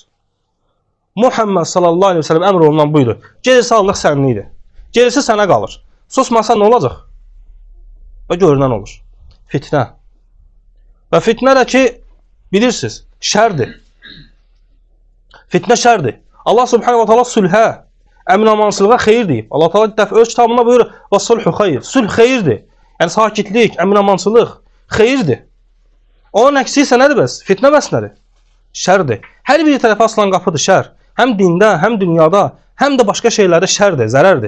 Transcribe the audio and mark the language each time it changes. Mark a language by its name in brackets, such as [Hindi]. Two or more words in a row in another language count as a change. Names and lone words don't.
[Azerbaijani] Muhammed [Arabic] صلى الله عليه وسلم [Azerbaijani] əmr olunan buydu. Gerisi Allah səninlidir. Gerisi sənə qalır. Susmasa nə olacaq? Və görünən olur. Fitnə. Və fitnə də ki, bilirsiniz, şərdir. Fitnə şərdir. Allah [Arabic] سبحانه وتعالى [Azerbaijani] sülhə, əmin-amansılığa xeyir deyib. Allah Taala dəfə öz kitabında buyurur: [Arabic] "والصلح خير." [Azerbaijani] Sülh xeyirdir. Yəni sakitlik, əmin-amansılıq xeyirdir. Onun əksi isə nədir bəs? Fitnə bəs nədir? Şərdir. Hər bir tərəfə açılan qapıdır şər. Həm dində, həm dünyada, həm də başqa şeylərdə şərdir, zərərdir.